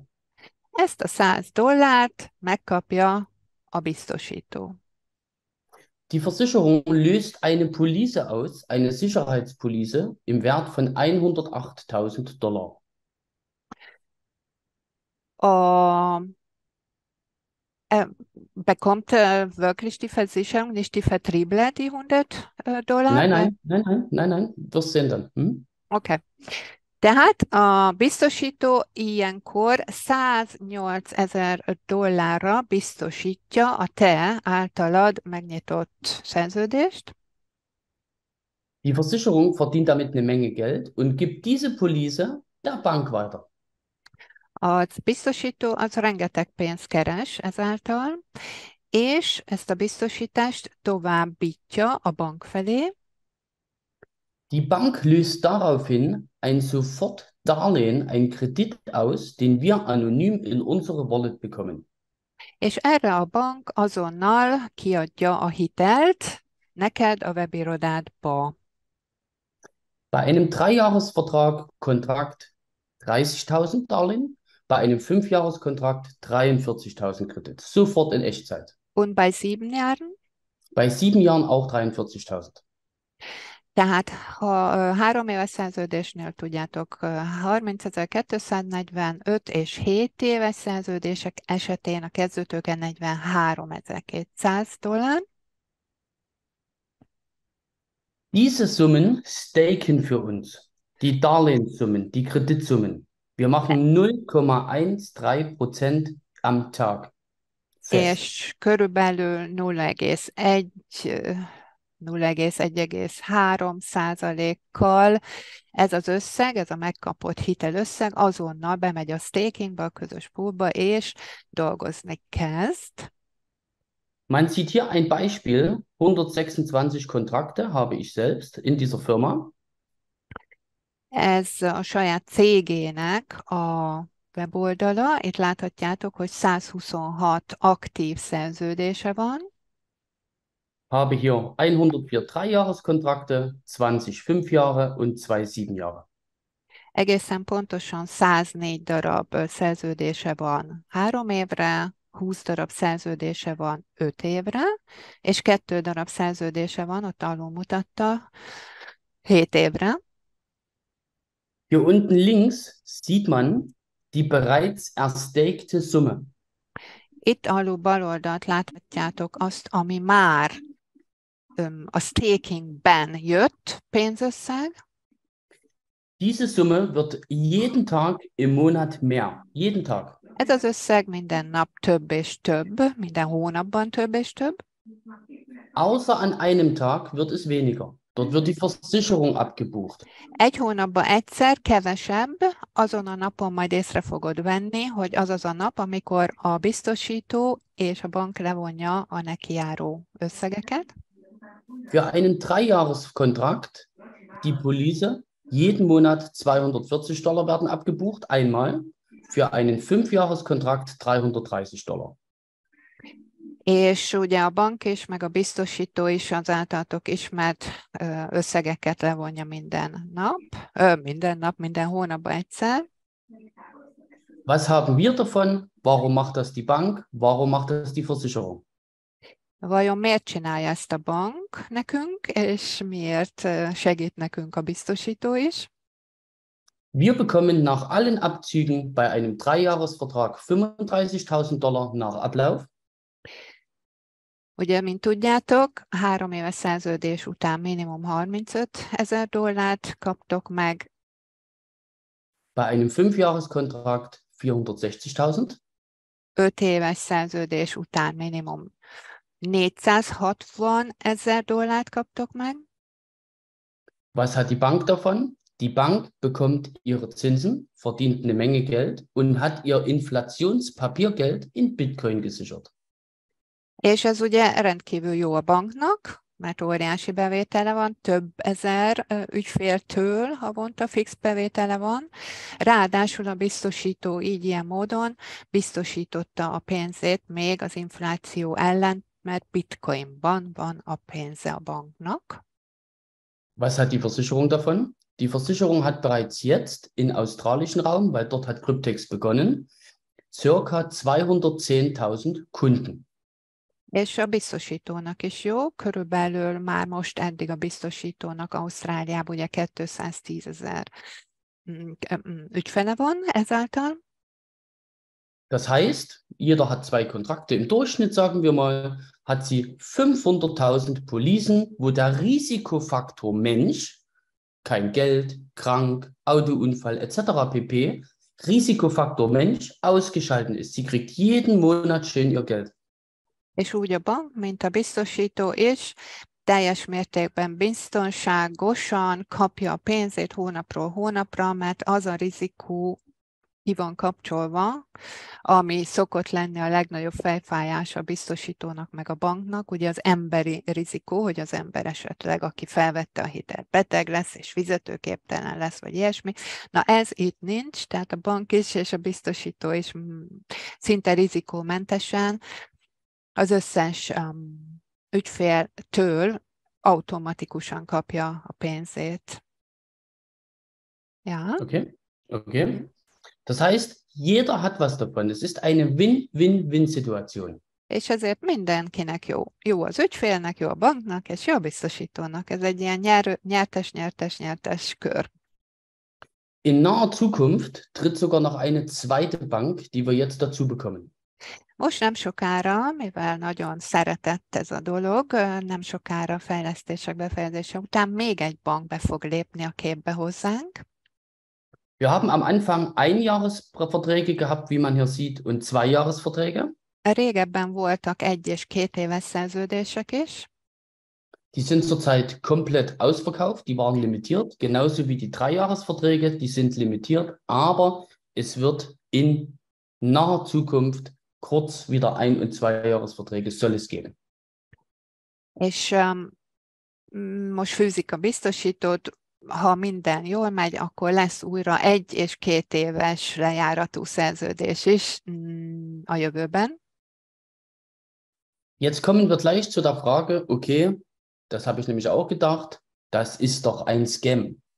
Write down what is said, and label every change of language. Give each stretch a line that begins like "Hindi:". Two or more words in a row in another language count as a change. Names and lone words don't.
Hungarian: Ezt a $100 megkapja a biztosító.
German: Die Versicherung löst eine Police aus, eine Sicherheitspolice im Wert von $108.000. Bekommt wirklich die Versicherung, nicht die Vertriebler, die $100? Nein, nein, nein, nein, nein, nein, wirst sehen dann. Hm? Okay.
Hungarian: Tehát a biztosító ilyenkor 108 000 dollárra biztosítja a te általad megnyitott szerződést.
German: Die Versicherung verdient damit eine Menge Geld und gibt diese Police der Bank weiter.
Hungarian: A biztosító az rengeteg pénzt keres ezáltal, és ezt a biztosítást továbbítja a bank felé,
German: Die Bank löst daraufhin ein Sofortdarlehen, einen Kredit aus, den wir anonym in unsere Wallet bekommen.
Hungarian: és erre a bank azonnal kiadja a hitelt neked a webirodádba.
German: Bei einem Dreijahresvertrag Kontrakt 30.000 Darlehen, bei einem Fünfjahreskontrakt 43.000 Kredit. Sofort in Echtzeit. Und bei 7 Jahren? Bei 7 Jahren auch 43.000.
Hungarian: Tehát ha 3 éves szerződésnél tudjátok, 30.245 és 7 éves szerződések esetén a kezdőtőke 43.200 dollár.
German: Diese Summen staken für uns. Die Darlehenssummen, die Kreditsummen. Wir machen 0,13% am Tag fest.
Hungarian: És körülbelül 0,1-0,3%-kal ez az összeg, ez a megkapott hitelösszeg azonnal bemegy a stakingba, a közös poolba, és dolgozni kezd.
German: Man sieht hier ein Beispiel. 126 Kontrakte habe ich selbst in dieser Firma.
Hungarian: Ez a saját cégének a weboldala. Itt láthatjátok, hogy 126 aktív szerződése van.
German: Habe hier 104 Dreijahreskkontrakte, 20 5 Jahre und 2 7 Jahre.
Hungarian: Egészen pontosan 104 darab szerződése van 3 évre, 20 darab szerződése van 5 évre, és 2 darab szerződése van, ott alul mutatta, 7 évre.
German: Hier unten links sieht man die bereits erstakte Summe.
Hungarian: Itt alul bal oldalt láthatjátok azt, ami már a stakingben jött pénzösszeg.
German: Diese Summe wird jeden Tag im Monat mehr. Jeden Tag.
Hungarian: Ez az összeg minden nap több és több, minden hónapban több és több.
German: Außer an einem Tag wird es weniger. Dort wird die Versicherung abgebucht.
Hungarian: Egy hónapban egyszer kevesebb, azon a napon majd észre fogod venni, hogy az az a nap, amikor a biztosító és a bank levonja a nekijáró összegeket.
German: Für einen Dreijahreskontrakt, die Police, jeden Monat 240 Dollar werden abgebucht, einmal. Für einen Fünfjahreskontrakt 330 Dollar.
Hungarian: És ugye a bank is, meg a biztosító is az általatok ismert összegeket levonja minden nap, minden hónapban egyszer.
German: Was haben wir davon? Warum macht das die Bank? Warum macht das die Versicherung?
Hungarian: Vajon miért csinálja ezt a bank nekünk, és miért segít nekünk a biztosító is?
German: Wir bekommen nach allen Abzügen bei einem Dreijahresvertrag 35.000 Dollar nach Ablauf.
Hungarian: Ugye, mint tudjátok, 3 éves szerződés után minimum 35 000 dollárt kaptok meg.
German: Bei einem Fünfjahreskontrakt 460.000.
Hungarian: 5 éves szerződés után minimum 460 000 dollárt kaptok meg.
German: Was hat die Bank davon? Die Bank bekommt ihre Zinsen, verdient eine Menge Geld und hat ihr Inflationspapiergeld in Bitcoin gesichert.
Hungarian: És ez ugye rendkívül jó a banknak, mert óriási bevétele van, több ezer ügyféltől havonta fix bevétele van. Ráadásul a biztosító így ilyen módon biztosította a pénzét még az infláció ellen, mert bitcoinban van a pénze a banknak.
German: Was hat die Versicherung davon? Die Versicherung hat bereits jetzt im australischen Raum, weil dort hat Cryptex begonnen, circa 210.000 Kunden.
Hungarian: És a biztosítónak is jó, körülbelül már most eddig a biztosítónak Ausztráliában ugye 210 000 ügyfele van ezáltal.
German: Das heißt, jeder hat 2 Kontrakte. Im Durchschnitt, sagen wir mal, hat sie 500.000 Policen, wo der Risikofaktor Mensch kein Geld, krank, Autounfall etc. pp. Risikofaktor Mensch ausgeschaltet ist. Sie kriegt jeden Monat schön ihr Geld.
Hungarian: És úgy a bank, mint a biztosító is, teljes mértékben biztonságosan kapja a pénzét hónapról hónapra, mert az a rizikó ki van kapcsolva, ami szokott lenni a legnagyobb fejfájás a biztosítónak meg a banknak, ugye az emberi rizikó, hogy az ember esetleg, aki felvette a hitelt, beteg lesz és fizetőképtelen lesz, vagy ilyesmi. Na ez itt nincs, tehát a bank is és a biztosító is szinte rizikómentesen az összes ügyféltől automatikusan kapja a pénzét.
German: Ja. Okay, okay. Das heißt, jeder hat was davon. Es ist eine Win-Win-Win-Situation.
Hungarian: És ezért mindenkinek jó. Jó az ügyfélnek, jó a banknak, és jó a biztosítónak. Ez egy ilyen nyertes-nyertes-nyertes kör.
German: In naher Zukunft tritt sogar noch eine zweite Bank, die wir jetzt dazu bekommen.
Hungarian: Most nem sokára, mivel nagyon szeretett ez a dolog, nem sokára fejlesztések befejezése után még egy bank be fog lépni a képbe hozzánk.
German: Wir haben am Anfang Einjahresverträge gehabt, wie man hier sieht, und Zweijahresverträge.
Hungarian: Régebben voltak 1 és 2 éves szerződések is.
German: Die sind zurzeit komplett ausverkauft, die waren limitiert, genauso wie die Dreijahresverträge, die sind limitiert, aber es wird in naher Zukunft kurz wieder Ein- und Zweijahresverträge soll es geben.
Hungarian: És most főzik a biztosítót, ha minden jól megy, akkor lesz újra 1 és 2 éves lejáratú szerződés is a jövőben.
German: Jetzt kommen wir gleich zu der Frage, okay, das habe ich nämlich auch gedacht, das ist doch ein Scam.